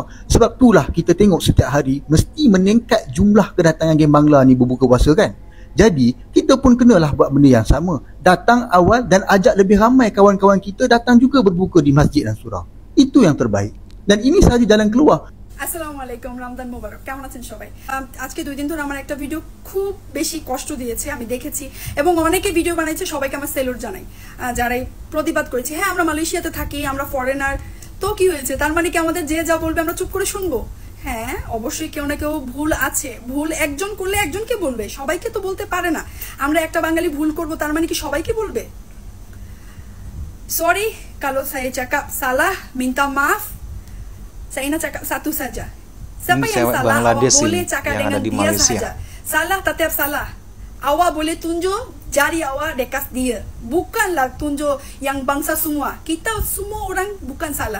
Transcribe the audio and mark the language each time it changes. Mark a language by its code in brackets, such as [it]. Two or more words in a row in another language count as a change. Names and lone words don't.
[ms] Sebab itulah kita tengok setiap hari, mesti meningkat jumlah kedatangan geng Bangla ni berbuka puasa kan. Jadi, kita pun kenalah buat benda yang sama. Datang awal dan ajak lebih ramai kawan-kawan kita datang juga berbuka di masjid dan surau. Itu yang terbaik. Dan ini sahaja jalan keluar. [bn] আসসালামুআলাইকুম, রমজান মোবারক। কেমন আছেন সবাই? আজকে 2 দিন ধরে আমার একটা ভিডিও খুব বেশি কষ্ট দিয়েছে, আমি দেখেছি, এবং অনেকে ভিডিও বানাইছে, সবাইকে আমার সেলুট জানাই যারাই প্রতিবাদ করেছে। হ্যাঁ, আমরা মালয়েশিয়াতে থাকি, আমরা ফরেনার, তো কি হয়েছে? তার মানে কি আমাদের যে যা বলবে আমরা চুপ করে শুনবো? হ্যাঁ, অবশ্যই কেউ না কেউ ভুল আছে। ভুল একজন করলে একজনকে বলবে, সবাইকে তো বলতে পারে না। আমরা একটা বাঙালি ভুল করব, তার মানে কি সবাইকে বলবে? [ms] সরি kalau saya cakap salah, minta maaf. Saya nak cakap satu saja. Siapa yang salah, awak boleh cakap dengan dia saja. Salah tetap salah. Awak boleh tunjuk jari awak dekat dia. Bukanlah tunjuk yang bangsa semua. Kita semua orang bukan salah.